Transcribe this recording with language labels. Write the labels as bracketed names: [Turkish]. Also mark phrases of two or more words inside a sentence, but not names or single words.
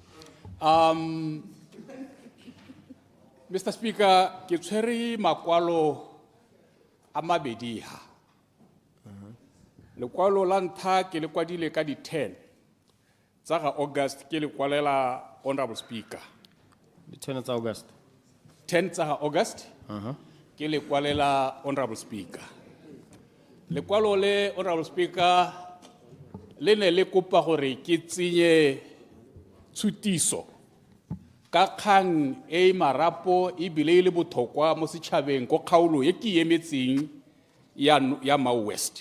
[Tswana] Mr. Speaker, ke tshwere makwalo a mabedi ha. Lekwalo la ntlha ke le kwadile ka di 10 tsa ga August ke le kwalela [English] Honorable Speaker. The 10th of August. 10th of August. [Tswana] Ke le kwalela [English] Honorable Speaker. [Tswana] Lekwalo le [English] Honorable Speaker [Tswana] le ne le kopa gore ke tsenye tshutiso ka kgang e marapo e bile le bothokwa mo setšhabeng go kgaolo e ke emetseng ya Mau West.